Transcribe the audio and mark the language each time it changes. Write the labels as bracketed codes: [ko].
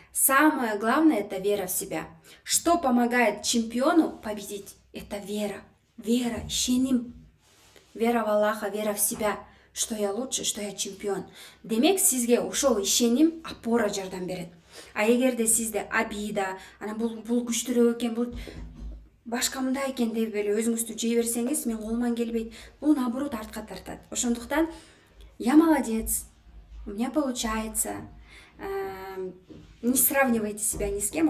[ru] Самое главное это вера в себя. Что помогает чемпиону победить? Это вера. Вера, [ky] ишеним. [ru] Вера в Аллаха, вера в себя. Что я лучше, что я чемпион. [ky] Демек сизге ошол ишеним опора жардам берет. А эгерде сизде обида, анан бул күчтүүрөөк экен, бул башка мындай экен деп эле өзүңүздү жей берсеңиз, мен колуман келбейт. Бул наоборот артка тартат. [ru] Ошондуктан я молодец, у меня получается. Не сравнивайте себя ни с кем.